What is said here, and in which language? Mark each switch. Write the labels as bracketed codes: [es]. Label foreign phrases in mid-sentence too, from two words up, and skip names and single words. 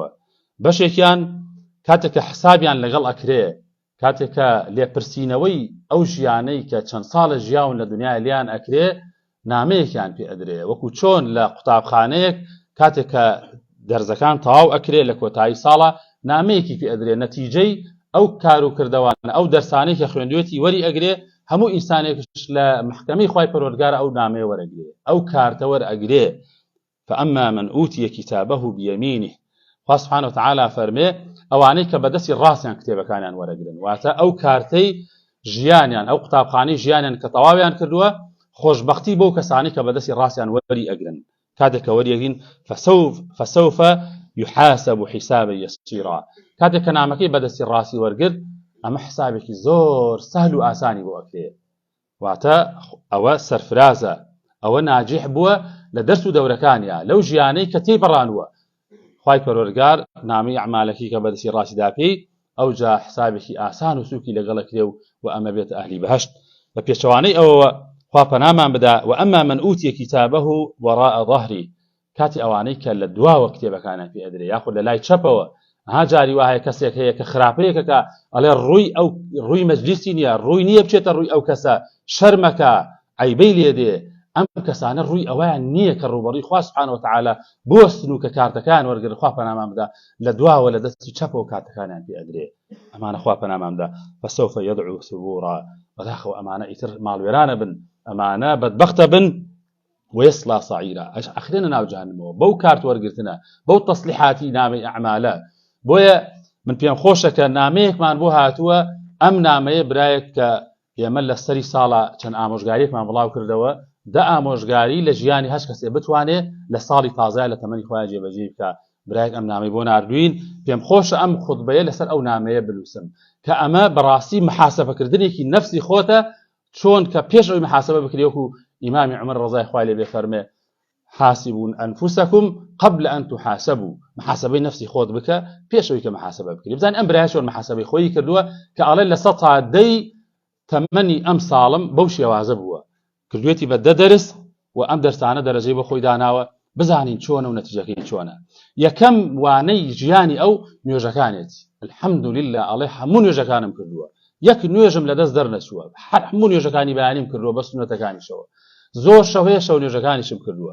[ckb] بەشێکیان کاتێک کە حسابیان لەگەڵ ئەکرێ، کاتێک کە لێپرسینەوەی ئەو ژیانەی کە چەند ساڵە ژیاون لە دنیای لیان ئەکرێ نامەیەکیان پێ ئەدرێ، وەکو چۆن لە قوتابخانەیەک کاتێک کە دەرزەکان تەواو ئەکرێ لە کۆتایی ساڵە نامەیەکی پێ ئەدرێ، نەتیجەی ئەو کار و کردەوانە ئەو دەرسانەی کە خوێندوێتی وەری ئەگرێ. هەموو ئینسانێکش لە محکەمەی خوای پەروەردگار ئەو نامەیە وەرەگرێ، ئەو کارتە وەرئەگرێ. [ar] فأما من أوتي كتابه بيمينه، [ckb] خوا [ar] سبحانه وتعالى [ckb] فەرمێ ئەوانەی کە بەدەستی ڕاستیان کتێبەکانیان وەرەگرن، واتە ئەو کارتەی ژیانیان، ئەو قوتابخانەی ژیانیان کە تەواویان کردووە، خۆشبەختی بۆ کەسانی کە بەدەستی ڕاستیان وەری ئەگرن. کاتێک کە وەریەگرین [ar] فسوف يحاسب حسابا يسيرا، [ckb] کاتێک کە نامەکەی بەدەستی ڕاستی وەرگرت، ئەمە حسابێکی زۆر سەهل و ئاسانی بۆ ئەکرێ، واتە ئەوە سەرفرازە، ئەوە ناجح بووە لە دەرس و دەورەکانیە لەو ژیانەی کە تێپەڕانووە. خوای پەروەردگار نامی ئەعمالەکەی کە بەدەستی ڕاستیدا پێی ئەو جا حسابێکی ئاسان و سووکی لەگەڵ ئەکرێ و ئەمە بێت ئەهلی بەهەشت. بە پێچەوانەی ئەوەوە خوا پەنامان بدا. [ar] وأما من أوتي كتابه وراء ظهري، [ckb] کاتی ئەوانەی کە لە دواوە کتێبەکانیان پێ ئەدرێ، یاخود لە لای چەپەوە. ها جاری وایە کەسێک هەیە کە خراپەیەکە کە ئەڵێ ڕووی مەجلیسی نییە، ڕووی نییە بچێتە ڕووی ئەو کەسە، شەرمەکە، عەیبەی لێ دێ. ئەم کەسانە ڕووی ئەویان نییە کە ڕووبەڕووی خوا [ar] سبحانه وتعالى [ckb] بوەستن و کە کارتەکان وەرگرن. خوا پەنامان بدا لە دواوە لە دەستی چەپەوە کارتەکانیان پێ ئەدرێ. ئەمانە خوا پەنامان بدا. [ar] فسوف يدعو ثبورا، [ckb] بەداخەوە ئەمانە ئیتر ماڵوێرانە بن، ئەمانە بەدبەختە بن. [ar] ويصلى سعيرا، [ckb] ئەخرێنە ناو جەهەنەمەوە بەو کارت وەرگرتنە، بەو تەسلیحاتی نامەی ئەعمالە. بۆیە من پێم خۆشە کە نامەیەکمان بۆ هاتووە. ئەم نامەیە برایەک کە ئێمە لە سەری ساڵە چەند ئامۆژگاریەکمان بڵاو کردەوە، دا ئامۆژگاری لە ژیانی هەش کەسێ بتوانێت لە ساڵی تازای لە تەمەنی خۆیان جێبەجێ بکە. برایەک ئەم نامەی بۆ ناردوین، پێم خۆشە ئەم خوتبەیە لەسەر ئەو نامەیە بنووسم کە ئەمە بەڕاستی محاسبەکردنێکی نەفسی خۆتە، چۆن کە پێش ئەوی محاسبە بکرێ. وەکو ئیمامی عومەر ڕەزای خوای لێ بێ فەرمێ [ar] حاسبون أنفسكم قبل أن تحاسبوا، [ckb] محاسبەی نفسی خۆت بکە پێشەوەی کە محاسبە بکرێ. بزانین ئەم برایە چۆن محاسبەی خۆی کردووە کە ئەڵێ لە 100 سادەی تەمەنی ئەم ساڵم بەو شێوازە بووە، کردوێتی بە 10 دەرس و ئەم دەرسانە دەرەجەی بە خۆی داناوە. بزانین چۆنە و نەتیجەکەی چۆنە. یەکەم وانەی ژیانی ئەو نوێژەکانێتی، الحەمدولله ئەڵێ هەموو نوێژەکانم کردووە، یەک نوێژم لەدەست دەرنەچووە، هەموو نوێژەکانی بەیانیم کردووە بە سنەتەکانیشەوە، زۆر شەوەیە شەو نوێژەکانیشم کردووە.